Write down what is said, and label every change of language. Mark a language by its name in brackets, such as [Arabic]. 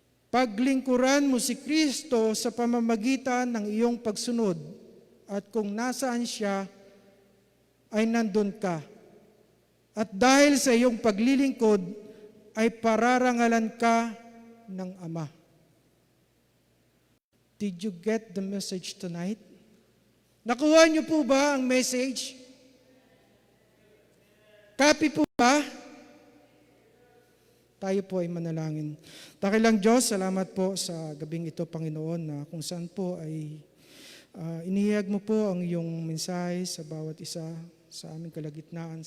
[Filipino] Paglingkuran mo si Kristo sa pamamagitan ng iyong pagsunod, at kung nasaan siya, ay nandun ka. At dahil sa iyong paglilingkod, ay pararangalan ka ng Ama. [English] Did you get the message tonight? [Filipino] Nakuha niyo po ba ang message? Copy po ba? Tayo po ay manalangin. Dakilang Diyos, salamat po sa gabing ito, Panginoon, na kung saan po ay inihayag mo po ang iyong mensahe sa bawat isa sa aming kalagitnaan.